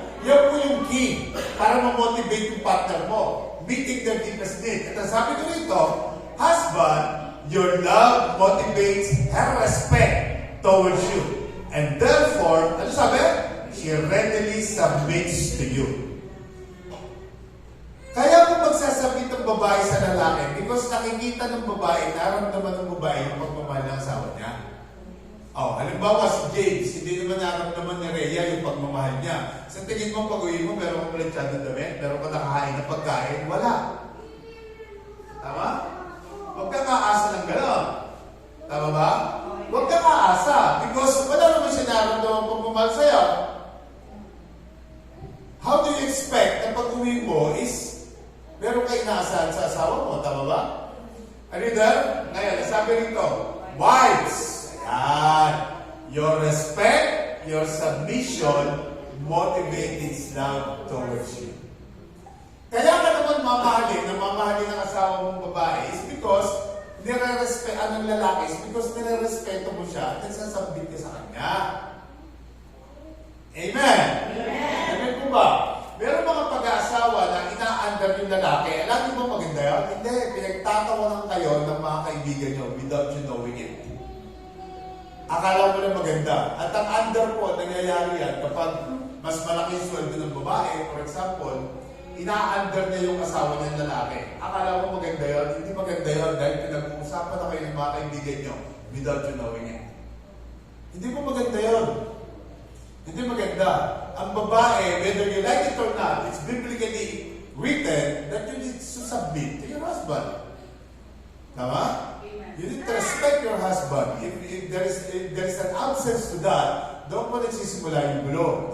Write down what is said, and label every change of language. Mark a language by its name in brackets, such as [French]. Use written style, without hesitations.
[Filipino] Yan po yung key para ma-motivate yung partner mo. [English] Meeting their deepest need. [Filipino] At ang sabi ko rito, [English] husband, your love motivates her respect towards you. And therefore, [Filipino] ano sabi? [English] She readily submits to you. [Filipino] Kaya kung magsasabit ng babae sa lalaki, because nakikita ng babae, naramdaman ng babae yung pagmamahal ng asawa niya. Halimbawa si James, hindi naman naramdaman ni Rhea yung pagmamahal niya. Sa tingin mo, pag-uwi mo, meron kang planchado damit, meron kang nakahain na pagkain, wala. Tama? Huwag kang aasa ng gano'n. Tama ba? Huwag kang aasa, because wala naman siya naramdaman ng pagmamahal sa'yo. [English] How do you expect [Filipino] na pag-uwi mo is meron kayo inaasahan sa asawa mo, tama ba? [English] Are you there? [Filipino] Ngayon, sabi rito, [English] wives, ayan, your respect, your submission, motivate his love towards you. [Filipino] Kaya ka naman mamahalin ng asawa mong babae is because ng lalaki is because nire-respeto mo siya at nagsasabit ka sa kanya. Amen? Amen po ba? Meron mga pag-aasawa na ina-under lalaki. Alam niyo ba maganda yun? Hindi, pinagtatawanan kayo ng mga kaibigan nyo [English] without you knowing it. [Filipino] Akala mo na maganda. At ang under po, nangyayari yan kapag mas malaki yung sweldo ng babae, for example, ina-under niya yung asawa ng lalaki. Akala mo maganda yun? Hindi maganda yun dahil pinag-uusapan na kayo ng mga kaibigan nyo [English] without you knowing it. [Filipino] Hindi po maganda yun. Hindi maganda. Ang babae, [English] whether you like it or not, it's biblically written that you need to submit to your husband. Tama? You need to respect your husband. If there is an absence to that, [Filipino] doon po nagsisimula yung gulo.